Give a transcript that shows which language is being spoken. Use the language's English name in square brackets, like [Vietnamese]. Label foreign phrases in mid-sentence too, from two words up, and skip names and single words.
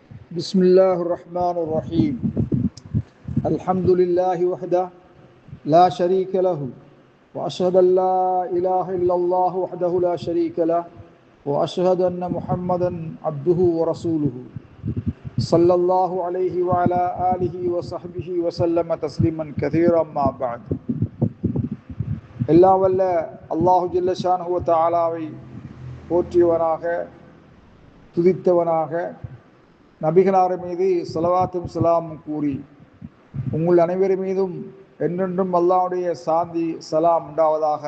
[Arabic] بسم الله الرحمن الرحيم الحمد لله وحده لا شريك له وأشهد أن لا إله إلا الله وحده لا شريك له وأشهد أن محمدا عبده ورسوله صلى الله عليه وعلى آله وصحبه وسلم تسليما كثيرا ما بعد [Tamil] எல்லாம் வல்ல அல்லாஹு [Arabic] جل شأنه [Tamil] வ தஆலாவை போற்றியவனாக துதித்தவனாக நபிகளார் மீது ஸலவாத்தும் ஸலாமும் கூறி உங்கள் அனைவர் மீதும் என்றென்றும் அல்லாஹ்வுடைய சாந்தி சலாம் உண்டாவதாக.